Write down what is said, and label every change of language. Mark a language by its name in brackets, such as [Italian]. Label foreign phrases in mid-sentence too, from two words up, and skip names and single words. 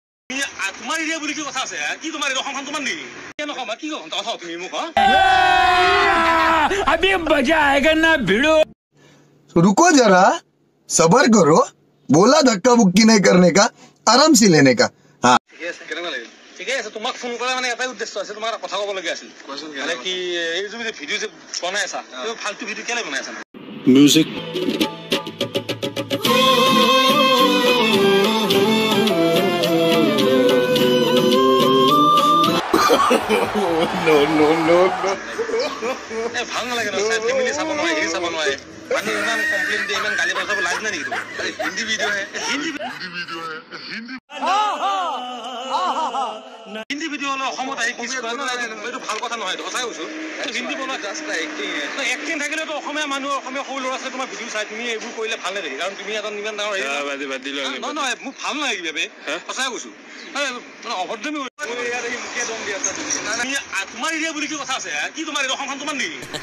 [Assamese] তোমাৰ এৰিয়া বুলি কি কথা আছে কি তোমাৰ অসমখন তোমাৰ নেকি কেন কম কি কথা কথা তুমি মোক [Hindi] अभी मजा आएगा ना भिड़ो। रुको जरा सबर करो बोला धक्का बुक्की नहीं करने का आराम से लेने का हाँ [Assamese] ঠিকে আছে তোমাক ফোন কৰা মানে এটাই উদ্দেশ্য আছে তোমাৰ কথা ক'ব লগা আছিল মানে কি এই যে ভিডিও যে বনাই আছা এই ফালতু ভিডিও কেলে বনাই আছা মিউজিক [English] no no no [Assamese] এ ভাল নালাগে না ফ্যামিলি চাব নোৱাৰে হেৰি চাব নোৱাৰে মানে ইমান কমপ্লেইন দিয়ে ইমান গালি বজাব লাজ নাই নেকি তুমি হিন্দী ভিডিও হে হিন্দী ভিডিও হলে অসমত আহি কিছ কৰে না এইটো ভাল কথা নহয় সঁচাই কৈছো হিন্দী বনোৱা জাষ্ট এক্টিং থাকিলেতো অসমীয়া মানুহ অসমীয়া সৰু ল'ৰা ছোৱালী তোমাৰ ভিডিও চাই তুমি এইবোৰ কৰিলে ভাল নেকি কাৰণ তুমি এজন ইমান ডাঙৰ নহয় মোক ভাল নালাগে বাবে সঁচাই কৈছো অভদ্ৰমি মুখে দম দি আছা তোমাৰ এৰিয়া বুলি কি কথা আছে কি তোমাৰ অসমখন তোমাৰ নেকি